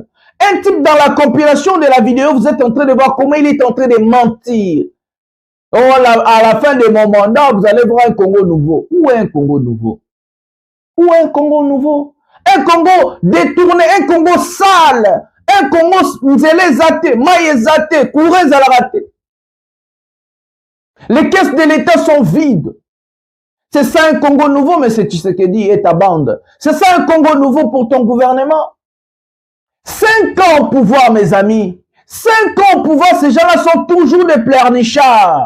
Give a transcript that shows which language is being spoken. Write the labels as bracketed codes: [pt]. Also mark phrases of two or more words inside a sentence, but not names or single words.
[fr] Un type dans la compilation de la vidéo, vous êtes en train de voir comment il est en train de mentir. Oh, à la fin de mon mandat, vous allez voir un Congo nouveau. Où est un Congo nouveau? Où est un Congo nouveau? Un Congo détourné, un Congo sale, un Congo nzelezate, maïezate, kourezalate. Les caisses de l'État sont vides. C'est ça un Congo nouveau, M. Tshisekedi et ta bande. C'est ça un Congo nouveau pour ton gouvernement. 5 ans au pouvoir, mes amis. 5 ans au pouvoir, ces gens-là sont toujours des pleurnichards.